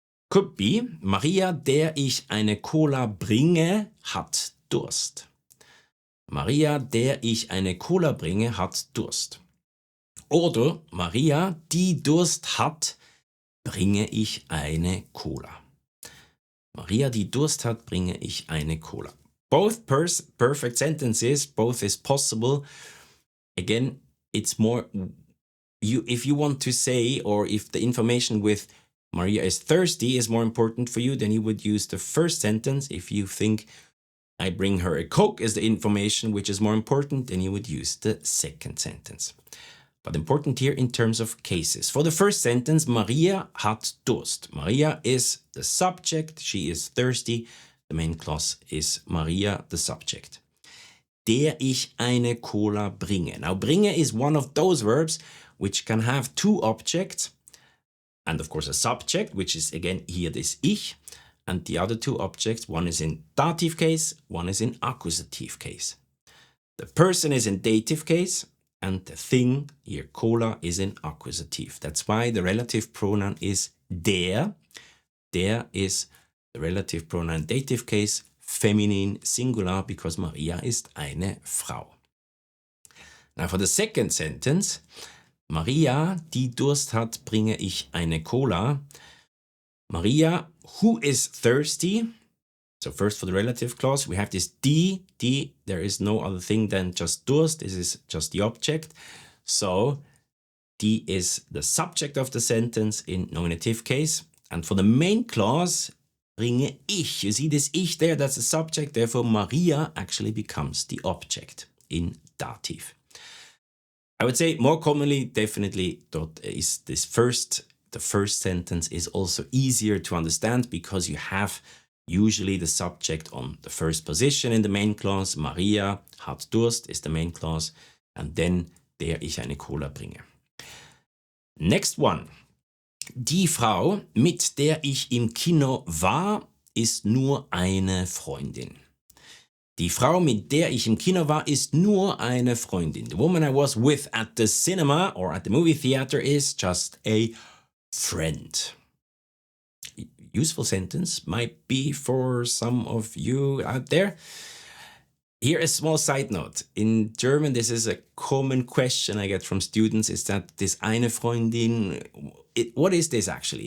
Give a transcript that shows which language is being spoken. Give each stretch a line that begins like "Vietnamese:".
English: Could be,
German: Maria, der ich eine Cola bringe, hat Durst. Maria, der ich eine Cola bringe, hat Durst. Oder Maria, die Durst hat, bringe ich eine Cola. Maria, die Durst hat, bringe ich eine Cola.
English: Both perfect sentences, both is possible. Again, it's more, if you want to say, or if the information with Maria is thirsty is more important for you, then you would use the first sentence. If you think I bring her a Coke is the information which is more important, then you would use the second sentence. But important here in terms of cases. For the first sentence,
German: Maria hat Durst.
English: Maria is the subject. She is thirsty. The main clause is Maria, the subject.
German: Der ich eine Cola bringe.
English: Now, bringe is one of those verbs which can have two objects. And of course a subject, which is again here this ich. And the other two objects, one is in dative case, one is in accusative case. The person is in dative case. And the thing, here, Cola, is in accusative. That's why the relative pronoun is der. Der is the relative pronoun dative case, feminine singular, because
German: Maria ist eine Frau.
English: Now for the second sentence,
German: Maria, die Durst hat, bringe ich eine Cola.
English: Maria, who is thirsty. So first for the relative clause, we have this die, there is no other thing than just Durst, this is just the object. So die is the subject of the sentence in nominative case. And for the main clause,
German: bringe ich.
English: You see this ich there, that's the subject, therefore Maria actually becomes the object in dative. I would say more commonly, definitely, is the first sentence is also easier to understand because you have usually the subject on the first position in the main clause.
German: Maria hat Durst
English: is the main clause. And then
German: der ich eine Cola bringe.
English: Next one.
German: Die Frau, mit der ich im Kino war, ist nur eine Freundin. Die Frau, mit der ich im Kino war, ist nur eine Freundin.
English: The woman I was with at the cinema or at the movie theater is just a friend. Useful sentence might be for some of you out there. Here a small side note. In German, this is a common question I get from students, is that this eine Freundin, what is this actually?